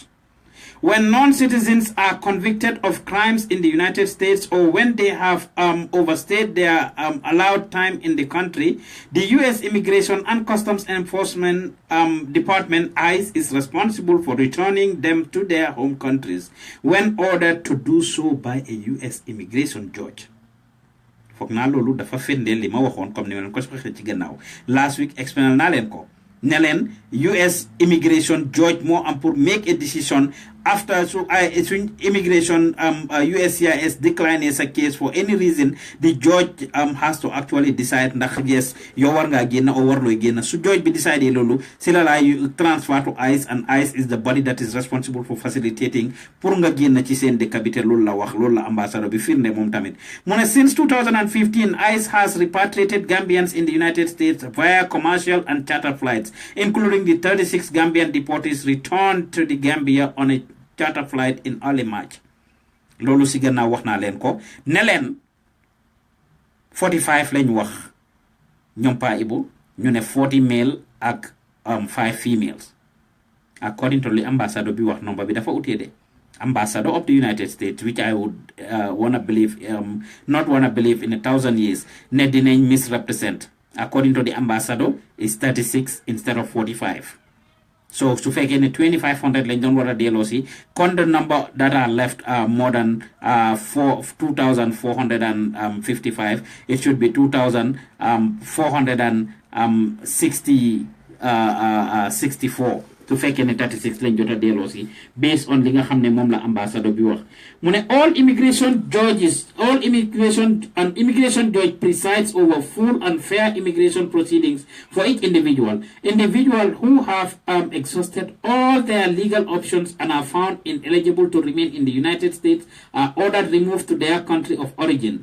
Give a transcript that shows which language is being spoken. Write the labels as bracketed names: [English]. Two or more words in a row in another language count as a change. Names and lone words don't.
[English] When non-citizens are convicted of crimes in the United States, or when they have overstayed their allowed time in the country, the U.S. Immigration and Customs Enforcement Department, ICE, is responsible for returning them to their home countries when ordered to do so by a U.S. immigration judge. [Wolof] Foog naa loolu dafa firndeel li ma waxoon comme ni ma leen ko waxee ci gannaaw [English] last week explain [Wolof] naa leen ko ne leen [English] US immigration judge [Wolof] moo am pour [English] make a decision after immigration USCIS declines a case for any reason. The judge has to actually decide [Wolof] ndax yes yow war ngaa génn or warlooy génn. Su judge bi decide loolu si la laay [English] transfer to ICE, and ICE is the body that is responsible for facilitating [Wolof] pour nga génn ci seen dëkk bi te loolu la wax, loolu la ambassador bi firnde moom tamit. Mu ne [English] since 2015 ICE has repatriated Gambians in the United States via commercial and charter flights, including the 36 Gambian deportees returned to the Gambia on a charter flight in early March. [Wolof] Lolu si gannaaw wax naa leen ko ne leen 45 lañ wax ñoom pa ibu ñu ne 40 male ak 5 females. [English] According to the ambassador [Wolof] bi wax number bi dafa utee de. [English] Ambassador of the United States, which I would not wanna believe in 1,000 years, [Wolof] ne dinañ [English] misrepresent according to the ambassador, is 36 instead of 45. So, to fake in 2,500 [Wolof] lañ doon wara delo si, [English] kon the number that are left are more than 2,455. It should be 2,464. To fake in [Wolof] 36 lañ jota delo si, based on li nga xamne mom la ambassador bi wax. [English] Mune all immigration judge presides over full and fair immigration proceedings for each individual. Individuals who have exhausted all their legal options and are found ineligible to remain in the United States are ordered removed to their country of origin.